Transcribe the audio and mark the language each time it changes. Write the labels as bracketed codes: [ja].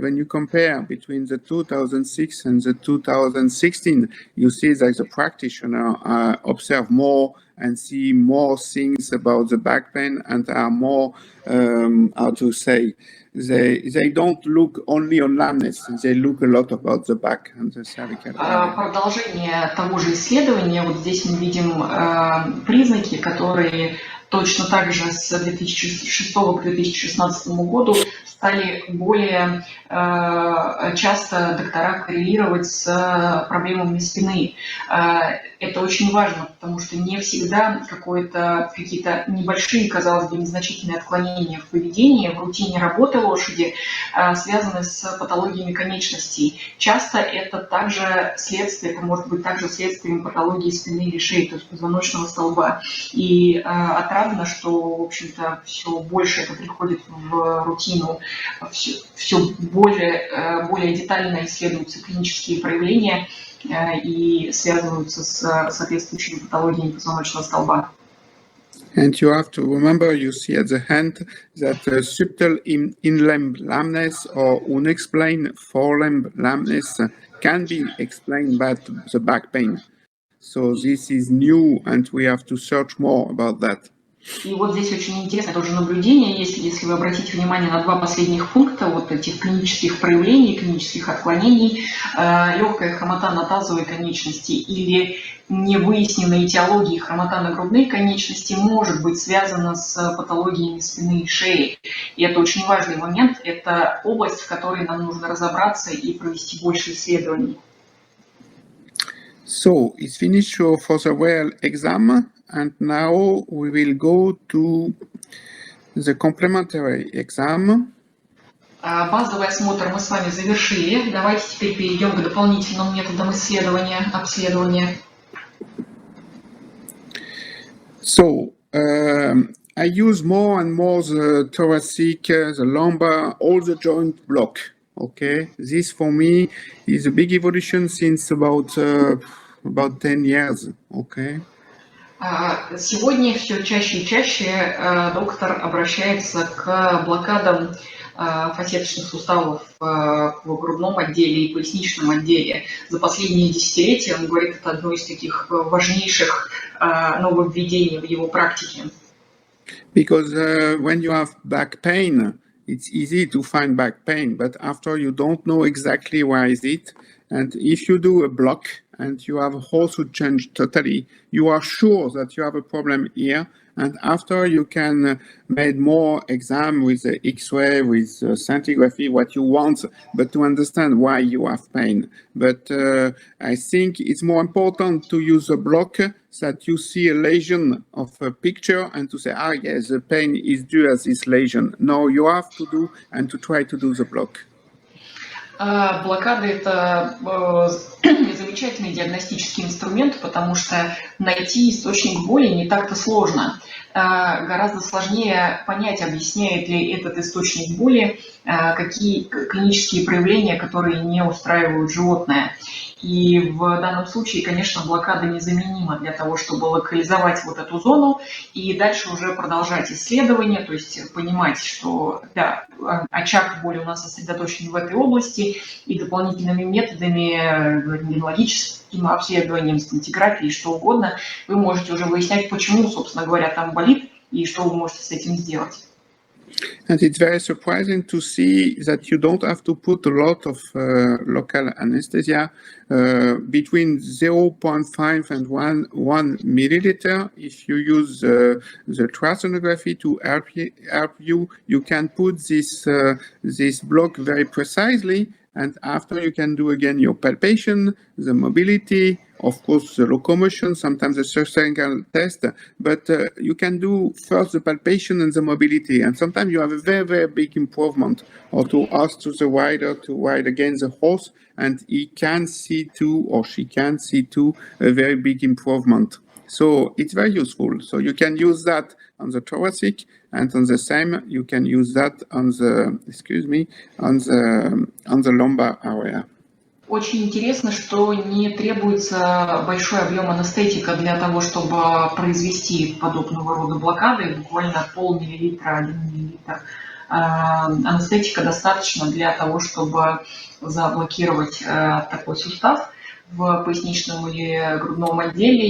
[en] When you compare between the 2006 and the 2016, you see that the practitioner observe more and see more things about the back pain and are more, how to say, they don't look only on lameness, they look a lot about the back and the cervical area. [ru] Продолжение того же исследования, вот здесь мы видим признаки, которые точно так же с 2006 к 2016 году стали более часто доктора коррелировать с проблемами спины. Это очень важно, потому что не всегда какие-то небольшие, казалось бы, незначительные отклонения в поведении, в рутине работы лошади связаны с патологиями конечностей. Часто это также следствие, это может быть также следствием патологии спины или шеи, то есть позвоночного столба. И отрадно, что, в общем-то, все больше это приходит в рутину, все более детально исследуются клинические проявления и связываются с соответствующими патологиями позвоночного столба. [en] And you have to remember, you see at the hand that subtle in-limb lameness or unexplained forelimb lameness can be explained by the back pain. So this is new, and we have to search more about that. [ru] И вот здесь очень интересное тоже наблюдение, если вы обратите внимание на два последних пункта вот этих клинических проявлений, клинических отклонений, легкая хромота на тазовой конечности или невыясненная этиология хромота на грудной конечности может быть связана с патологиями спины и шеи. И это очень важный момент, это область, в которой нам нужно разобраться и провести больше исследований. [en] So it's finished for the well exam. And now we will go to the complementary exam. [ru] Базовый осмотр мы с вами завершили. Давайте теперь перейдем к дополнительным методам обследования. [en] So I use more and more the thoracic, the lumbar, all the joint block. Okay, this for me is a big evolution since about 10 years. Okay. [ru] Сегодня все чаще и чаще доктор обращается к блокадам фасеточных суставов в грудном отделе и поясничном отделе. За последние десятилетия, он говорит, это одно из таких важнейших нововведений в его практике. [en] Because when you have back pain, it's easy to find back pain, but after you don't know exactly why is it, and if you do a block, and you have a also change totally, you are sure that you have a problem here, and after you can make more exam with the X-ray, with scintigraphy, what you want, but to understand why you have pain. But I think it's more important to use a block that you see a lesion of a picture and to say, yes, the pain is due as this lesion. No, you have to do and to try to do the block. [ru] Блокады – это замечательный диагностический инструмент, потому что найти источник боли не так-то сложно. Гораздо сложнее понять, объясняет ли этот источник боли какие клинические проявления, которые не устраивают животное. И в данном случае, конечно, блокада незаменима для того, чтобы локализовать вот эту зону и дальше уже продолжать исследование, то есть понимать, что да, очаг боли у нас сосредоточен в этой области, и дополнительными методами, рентгенологическим обследованием, сцинтиграфией, что угодно, вы можете уже выяснять, почему, собственно говоря, там болит и что вы можете с этим сделать. [en] And it's very surprising to see that you don't have to put a lot of local anesthesia between 0.5 and 1 milliliter. If you use the ultrasonography to help you, you can put this block very precisely, and after you can do again your palpation, the mobility, of course the locomotion, sometimes the surgical test, but you can do first the palpation and the mobility, and sometimes you have a very, very big improvement, or to ask to the rider to ride again the horse, and he can see too, or she can see too, a very big improvement. So it's very useful. So you can use that on the thoracic, and on the same you can use that on the, on the lumbar area. [ru] Очень интересно, что не требуется большой объем анестетика для того, чтобы произвести подобного рода блокады, буквально пол-миллилитра, 1 миллилитр. Анестетика достаточно для того, чтобы заблокировать такой сустав в поясничном или грудном отделе.